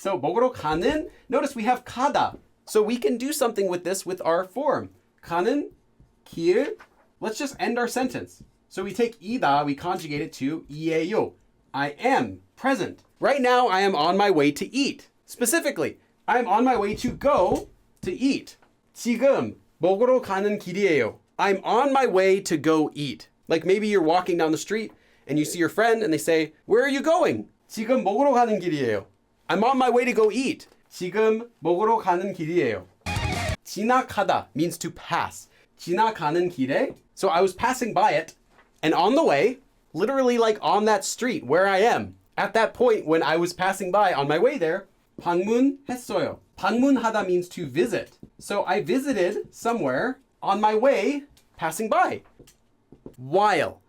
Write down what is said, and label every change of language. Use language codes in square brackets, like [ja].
[en] So [ko] 먹으러 가는, [en] notice we have 가다. So we can do something with this with our form. [ko] 가는 길. [en] Let's just end our sentence. So we take 이다, we conjugate it to 이에요. I am present. Right now I am on my way to eat. Specifically, I am on my way to go to eat. [ko] 지금 먹으러 가는 길이에요. [en] I'm on my way to go eat. Like maybe you're walking down the street and you see your friend and they say, "Where are you going?" [ko] 지금 먹으러 가는 길이에요. [en] I'm on my way to go eat. [ko] 지금 먹으러 가는 길이에요. [en] 지나가다 means to pass. [ko] 지나가는 길에. [en] So I was passing by it. And on the way, literally like on that street where I am, at that point when I was passing by on my way there, 방문했어요. 방문하다 means to visit. So I visited somewhere on my way, passing by. While.